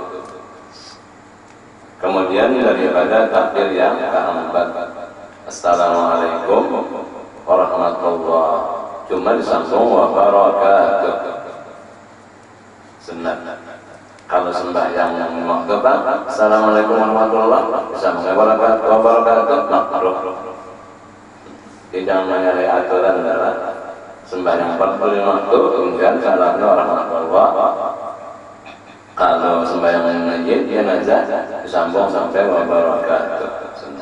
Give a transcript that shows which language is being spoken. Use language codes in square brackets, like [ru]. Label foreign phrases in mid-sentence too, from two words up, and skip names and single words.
[id] Kemudian daripada takbir yang keempat, [ar] السلام عليكم ورحمة الله, [id] cuma disambung [ar] وبركاته. [id] Sunat. Kalau sembahyang yang lima waktu, [ar] السلام عليكم ورحمة الله, [id] disambung [ar] وبركاته, [id] makruh. Tidak menyalahi aturan adalah sembahyang 45 waktu kemudian salamnya warahmatullah. Kalau sembahyang mayyit jenazah disambung sampai [ar] وبركاته.